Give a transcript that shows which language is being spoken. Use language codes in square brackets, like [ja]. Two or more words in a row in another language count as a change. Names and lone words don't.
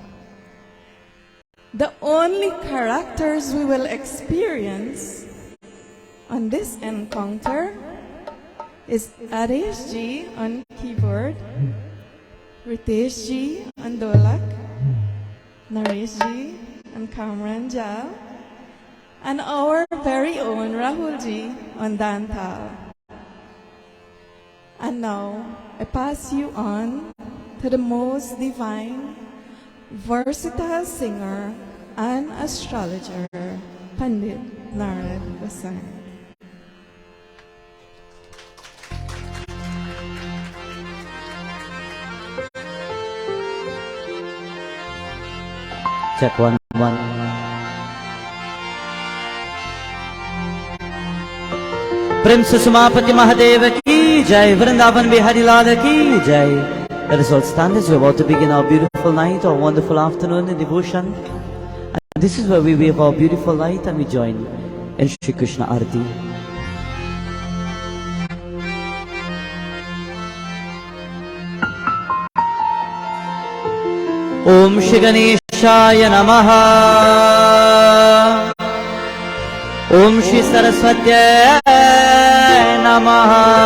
[en] The only characters we will experience on this encounter is Adesh ji on keyboard, Rietesh ji on Dholak, Naresh ji on Kamran Jal, and our very own Rahul ji on Dantal. And now I pass you on to the most divine, versatile singer and astrologer, Pundit Narad Gosine. Check 1 1. [hi] प्रेम से समापति महादेव की जय, वृंदावन बिहारी लाल की जय. [en] Let us all stand as we are about to begin our beautiful night, our wonderful afternoon in devotion. And this is where we wave our beautiful light and we join in Shri Krishna Arati. [sa] ॐ श्री गणेशाय नमः. ॐ श्री सरस्वत्यै नमः.